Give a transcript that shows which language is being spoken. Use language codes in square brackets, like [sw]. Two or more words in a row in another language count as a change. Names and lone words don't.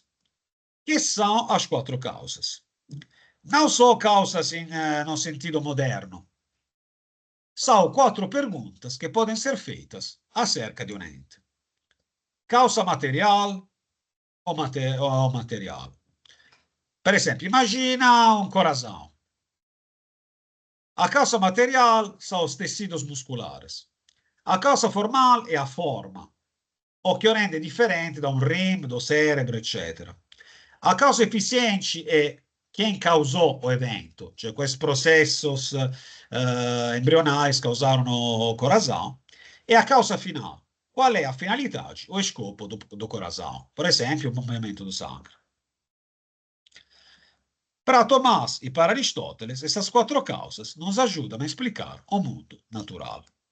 [pt] Que são as quatro causas? Não são causas no sentido moderno. São quatro perguntas que podem ser feitas acerca de um ente. Causa material ou material? [it] Per esempio, [pt] imagina um coração. A causa material são os tecidos musculares. A causa formal é a forma, o que o rende [it] differente da un [pt] rim, do cérebro, eccetera. A causa eficiente è quem causò o evento, [it] cioè questi processos embrionais causarono [pt] o coração, e a causa final, qual é a finalidade o scopo do coração, por esempio, o movimento do sangue. Para Tomás e para Aristóteles, essas quatro causas nos ajudam a explicar o mundo natural.